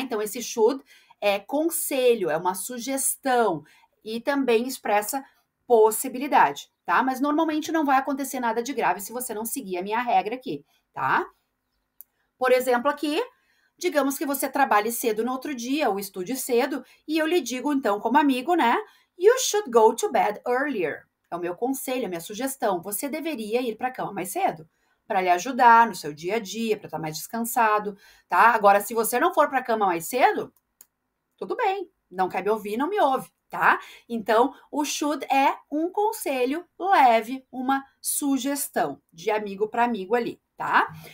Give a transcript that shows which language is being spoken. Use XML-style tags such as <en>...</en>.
<pt>Então, esse should é conselho, é uma sugestão e também expressa possibilidade, tá? Mas normalmente não vai acontecer nada de grave se você não seguir a minha regra aqui, tá? Por exemplo, aqui, digamos que você trabalhe cedo no outro dia ou estude cedo e eu lhe digo, então, como amigo, né?</pt> <en>You should go to bed earlier.</en> <pt>É o meu conselho, a minha sugestão. Você deveria ir para a cama mais cedo para lhe ajudar no seu dia a dia, para estar mais descansado, tá? Agora, se você não for para a cama mais cedo, tudo bem. Não quer me ouvir, não me ouve, tá? Então, o should é um conselho leve, uma sugestão de amigo para amigo ali, tá?</pt>